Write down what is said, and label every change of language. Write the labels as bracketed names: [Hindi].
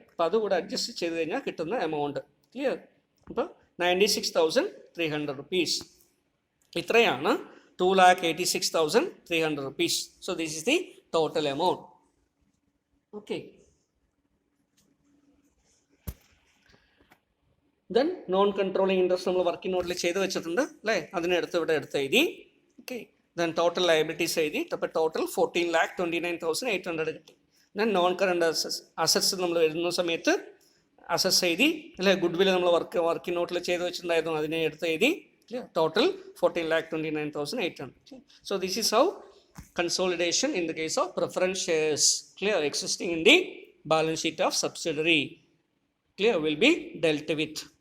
[Malayalam] അപ്പോൾ അതുകൂടെ അഡ്ജസ്റ്റ് ചെയ്ത് കഴിഞ്ഞാൽ കിട്ടുന്ന എമൗണ്ട്. ക്ലിയർ? അപ്പോൾ 96,300 റുപ്പീസ്. [English] ഇത്രയാണ് 2,86,300 rupees. So this is the total amount. Okay. [Malayalam] Then non controlling interest നമ്മൾ വർക്കിംഗ് നോട്ടിൽ ചെയ്ത് വെച്ചിട്ടുണ്ട് അല്ലേ, അതിനെടുത്ത് ഇവിടെ എടുത്ത് എഴുതി. ഓക്കെ. ദെൻ ടോട്ടൽ ലയബിലിറ്റീസ് എഴുതി. അപ്പോൾ ടോട്ടൽ 14,29,800 കിട്ടി. ദെൻ നോൺ കറണ്ട് അസറ്റ്സ് നമ്മൾ എഴുതുന്ന സമയത്ത് അസറ്റ്സ് എഴുതി അല്ലേ, ഗുഡ് വിൽ നമ്മൾ വർക്കിംഗ് നോട്ടിൽ ചെയ്ത് വെച്ചിട്ടുണ്ടായിരുന്നു, അതിനെ എടുത്ത് എഴുതി. Total 14,29,800. [English] So this is how consolidation in the case of preference shares, clear, existing in the balance sheet of subsidiary, clear, will be dealt with.